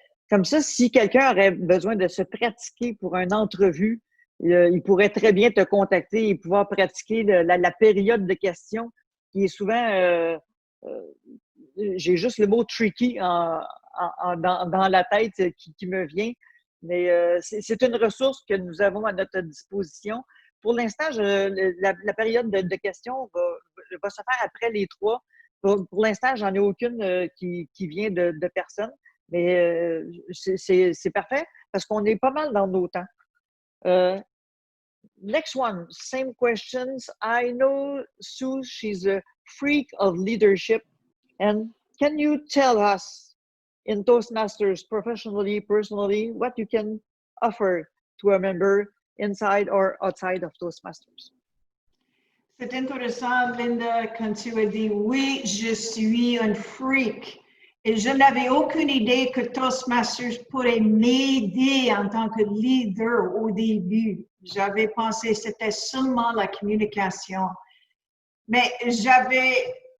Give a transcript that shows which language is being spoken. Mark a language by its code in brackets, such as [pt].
[fr] Comme ça, si quelqu'un aurait besoin de se pratiquer pour une entrevue, il pourrait très bien te contacter et pouvoir pratiquer la période de questions qui est souvent, j'ai juste le mot tricky dans la tête qui me vient, mais c'est une ressource que nous avons à notre disposition. Pour l'instant, la période de questions va se faire après les 3. Pour l'instant, j'en ai aucune qui vient de personne, mais c'est parfait parce qu'on est pas mal dans nos temps. [en] Next one, same questions. I know Sue, she's a freak of leadership. And can you tell us in Toastmasters, professionally, personally, what you can offer to a member inside or outside of Toastmasters? [fr] C'est intéressant, Linda, quand tu as dit, oui, je suis un freak. Et je n'avais aucune idée que Toastmasters pourrait m'aider en tant que leader au début. J'avais pensé que c'était seulement la communication. Mais j'avais